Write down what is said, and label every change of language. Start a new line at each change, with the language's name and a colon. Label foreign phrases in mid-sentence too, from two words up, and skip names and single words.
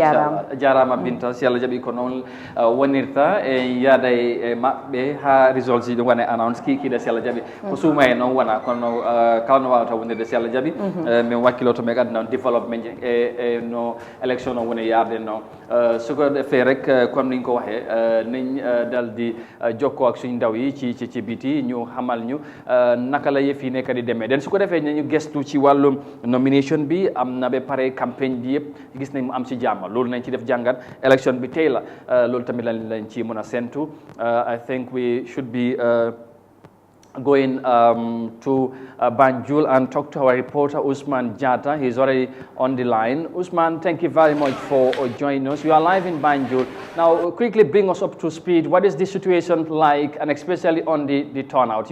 Fula: jarama Binta si Allah jaaɓi ko noon wonirta e yaada e maɓɓe ha results ji ɗum wona announce kikiɗe si Allah jaaɓi ko suuma e noon wona kono kala no wawata wonirde si Allah jaaɓi min wakkiloto min addi noon développement e no élection o woni yarde noon soko defee rek comme
Wolof: niñ ko waxee nañ dal di jokkoo ak suñ ndaw yi ci biti ñu xamal ñu naka la yëf yi nekk di demee den su ko defee nañu gestu ci wàllum nomination bi am na ba pare campagne bi yëpp gis nañ mu am ci jàmm loolu nañ ci def jàngat élection bi tey la loolu tamit lañ ci mën a séntu
English: I think we should be going to Banjul and talk to our reporter Usman Jata. He's already on the line. Usman, thank you very much for joining us. You are live in Banjul. Now, quickly bring us up to speed. What is the situation like, and especially on the turnout?